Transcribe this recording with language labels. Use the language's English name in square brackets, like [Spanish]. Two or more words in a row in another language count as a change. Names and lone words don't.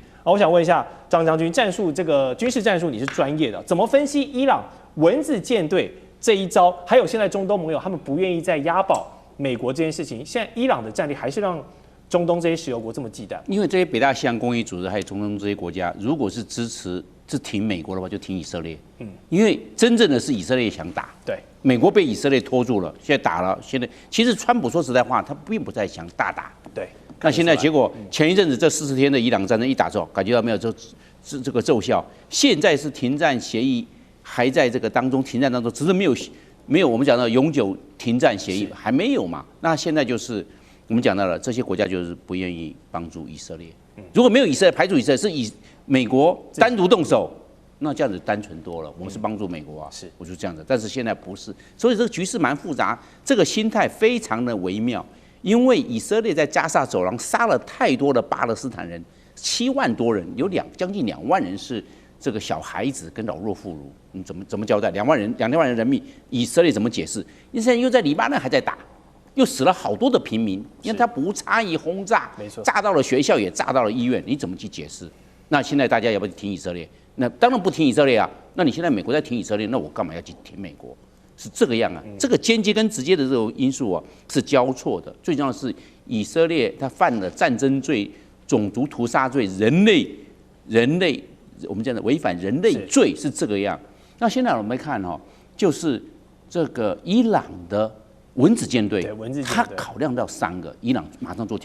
[Chinese] 我想問一下張將軍，戰術這個軍事戰術你是專業的，怎麼分析伊朗蚊子艦隊這一招？還有現在中東盟友他們不願意再押寶美國這件事情，現在伊朗的戰力還是讓中東這些石油國這麼忌憚？因為這些北大西洋公約組織還有中東這些國家，如果是支持是挺美國的話，就挺以色列。因為真正的是以色列想打，对，美国被以色列拖住了，現在打了，现在其實川普說實在話，他並不再想大打，對。那現在結果前一陣子這40天的伊朗戰爭一打之後，感覺到沒有這個奏效，現在是停戰協議還在這個當中，停戰當中，只是沒有我們講到永久停戰協議還沒有嘛？那現在就是我們講到了這些國家就是不願意幫助以色列，如果沒有以色列排除以色列，是以美國單獨動手，那這樣子單純多了。我們是幫助美國啊，是，我就這樣子。但是現在不是，所以這個局勢蠻複雜，這個心態非常的微妙。因為以色列在加薩走廊殺了太多的巴勒斯坦人，7萬多人，有將近2萬人是這個小孩子跟老弱婦孺，你怎麼交代？2萬人人命，以色列怎麼解釋？現在又在黎巴嫩還在打。又死了好多的平民，因為他不差異轟炸，炸到了學校，也炸到了醫院，你怎麼去解釋？那現在大家要不要挺以色列？那當然不挺以色列啊。那你現在美國在挺以色列，那我幹嘛要去挺美國？是這個樣啊。這個間接跟直接的這種因素啊是交錯的。最重要的是以色列他犯了戰爭罪、種族屠殺罪、人類我們講的違反人類罪是這個樣。那現在我們看哈，就是這個伊朗的蚊子艦隊，他考量到3個，伊朗馬上做調。